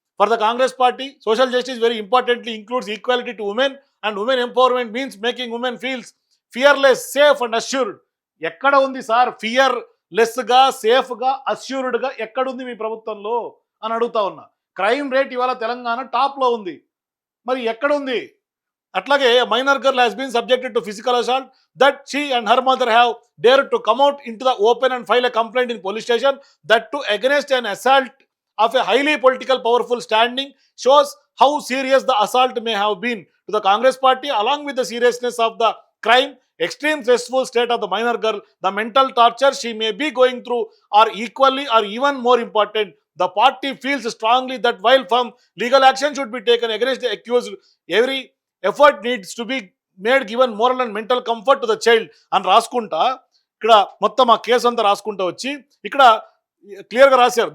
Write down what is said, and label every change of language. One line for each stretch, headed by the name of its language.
English: For the Congress party, social justice very importantly includes equality to women and women empowerment means making women feels fearless, safe and assured.
Telugu: ఎక్కడ ఉంది sir ఫియర్లెస్గా, సేఫ్గా, అష్యూర్డ్గా ఎక్కడుంది మీ ప్రభుత్వంలో అని అడుగుతా ఉన్నా. క్రైమ్ రేట్ ఇవాళ తెలంగాణ టాప్లో ఉంది, మరి ఎక్కడుంది? అట్లాగే
English: Minor girl has been subjected to physical assault that she and her mother have dared to come out into the open and file a complaint in police station, that too against an assault of a highly political powerful standing, shows how serious the assault may have been. To the Congress party, along with the seriousness of the crime, extreme stressful state of the minor girl, the mental torture she may be going through are equally or even more important. The party feels strongly that while firm legal action should be taken against the accused, every effort needs to be made given moral and mental comfort to the child
Telugu: అని రాసుకుంటా ఇక్కడ మొత్తం ఆ case అంతా రాసుకుంటా వచ్చి ఇక్కడ క్లియర్గా రాశారు.